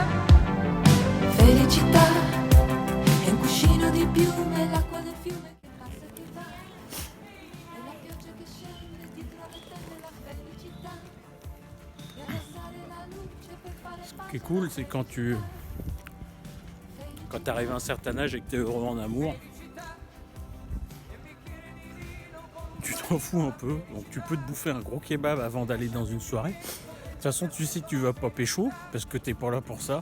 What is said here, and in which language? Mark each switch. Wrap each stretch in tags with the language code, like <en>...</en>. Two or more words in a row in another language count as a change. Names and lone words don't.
<it>Felicità è un cuscino di piume, l'acqua del fiume che passa e che va, e la pioggia che scende dietro le tende, la felicità, e abbassare la luce per fare</it> <fr>Ce qui est cool, c'est quand tu arrives à un certain âge et que tu es heureux en amour, tu t'en fous un peu, donc tu peux te bouffer un gros kebab avant d'aller dans une soirée. De toute façon, tu sais que tu vas pas pécho, parce que t'es pas là pour ça.</fr>